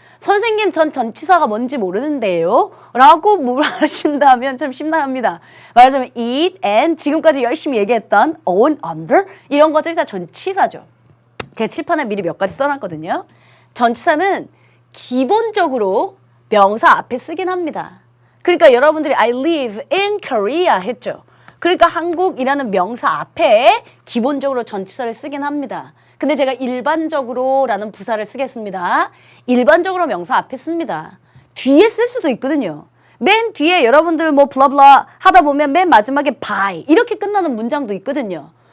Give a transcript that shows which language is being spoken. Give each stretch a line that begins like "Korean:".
Korean: 선생님 전 전치사가 뭔지 모르는데요 라고 물어하신다면 참 심란합니다. 말하자면 eat and 지금까지 열심히 얘기했던 own, under 이런 것들이 다 전치사죠. 제 칠판에 미리 몇 가지 써놨거든요. 전치사는 기본적으로 명사 앞에 쓰긴 합니다. 그러니까 여러분들이
English: I live in Korea
Korean: 했죠. 그러니까 한국이라는 명사 앞에 기본적으로 전치사를 쓰긴 합니다. 근데 제가 일반적으로 라는 부사를 쓰겠습니다. 일반적으로 명사 앞에 씁니다. 뒤에 쓸 수도 있거든요. 맨 뒤에 여러분들 뭐 블라블라 하다 보면 맨 마지막에 by 이렇게 끝나는 문장도 있거든요.